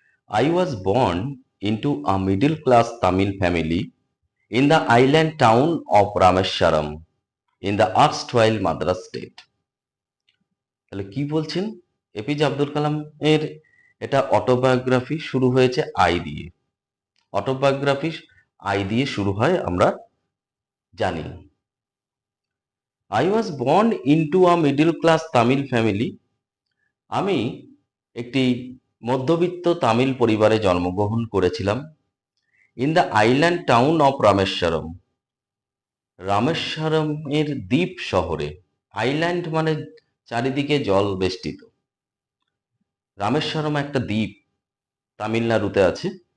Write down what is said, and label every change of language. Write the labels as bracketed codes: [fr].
[en] I was born into a middle class Tamil family in the island town of Rameswaram in the erstwhile Madras state. [bn] তাহলে কি বলছেন? APJ Abdul Kalam এর এটা autobiography শুরু হয়েছে I দিয়ে। অটোবায়োগ্রাফি আই দিয়ে শুরু হয়, আমরা জানি। [en] I was born into a middle class Tamil family. [bn] আমি একটি মধ্যবিত্ত তামিল পরিবারে জন্মগ্রহণ করেছিলাম। [en] in the island town of Rameswaram, [bn] রামেশ্বরমের দ্বীপ শহরে। আইল্যান্ড মানে চারিদিকে জল বেষ্টিত। রামেশ্বরম একটা দ্বীপ, তামিলনাড়ুতে আছে।